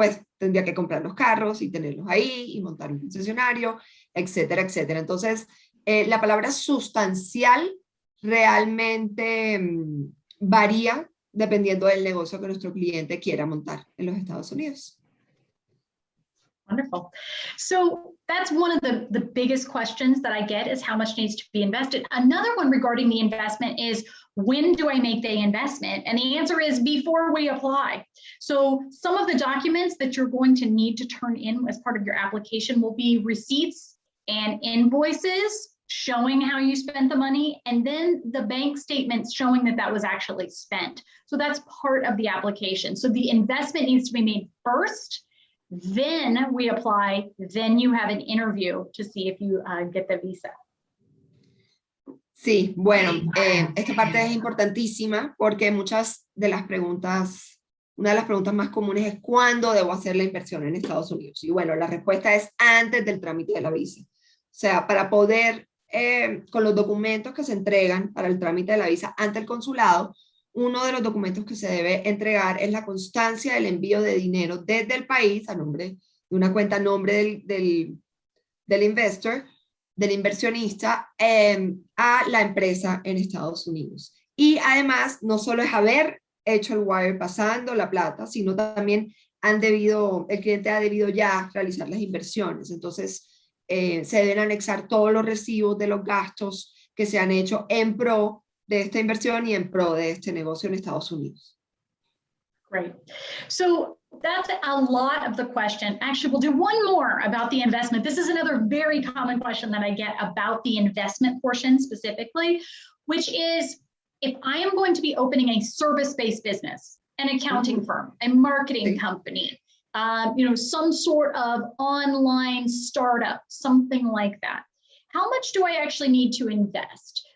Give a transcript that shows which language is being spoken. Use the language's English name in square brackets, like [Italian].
[Spanish] Pues tendría que comprar los carros y tenerlos ahí y montar un concesionario, etcétera, etcétera. Entonces, la palabra sustancial realmente varía dependiendo del negocio que nuestro cliente quiera montar en los Estados Unidos. [English] Wonderful. So that's one of the biggest questions that I get is how much needs to be invested. Another one regarding the investment is, when do I make the investment? And the answer is before we apply. So some of the documents that you're going to need to turn in as part of your application will be receipts and invoices showing how you spent the money, and then the bank statements showing that that was actually spent. So that's part of the application. So the investment needs to be made first, then we apply, then you have an interview to see if you get the visa. [Spanish] Sí, bueno, esta parte es importantísima porque muchas de las preguntas, una de las preguntas más comunes es ¿cuándo debo hacer la inversión en Estados Unidos? Y bueno, la respuesta es antes del trámite de la visa. O sea, para poder, con los documentos que se entregan para el trámite de la visa ante el consulado, uno de los documentos que se debe entregar es la constancia del envío de dinero desde el país a nombre de una cuenta a nombre del investor, del inversionista, a la empresa en Estados Unidos. Y además, no solo es haber hecho el wire pasando la plata, sino también el cliente ha debido ya realizar las inversiones. Entonces, se deben anexar todos los recibos de los gastos que se han hecho en pro de esta inversión y en pro de este negocio en Estados Unidos. [English] Great. So that's a lot of the question. Actually, we'll do one more about the investment. This is another very common question that I get about the investment portion specifically, which is, if I am going to be opening a service-based business, an accounting firm, a marketing company, some sort of online startup, something like that, how much do I actually need to invest?